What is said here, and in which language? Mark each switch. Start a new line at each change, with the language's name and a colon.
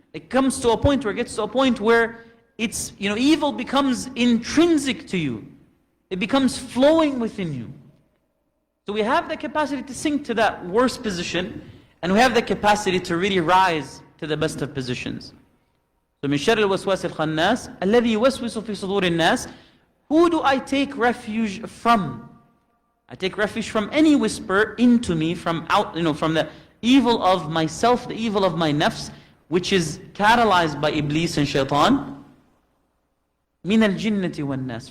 English: It comes to a point where it gets to a point where it's, evil becomes intrinsic to you. It becomes flowing within you. So we have the capacity to sink to that worst position, and we have the capacity to really rise to the best of positions. So
Arabic: من شر الوسواس الخناس الذي يوسوس في صدور الناس.
English: Who do I take refuge from? I take refuge from any whisper into me from the evil of myself, the evil of my nafs, which is catalyzed by Iblis and Shaitan.
Arabic: من الجنة والناس.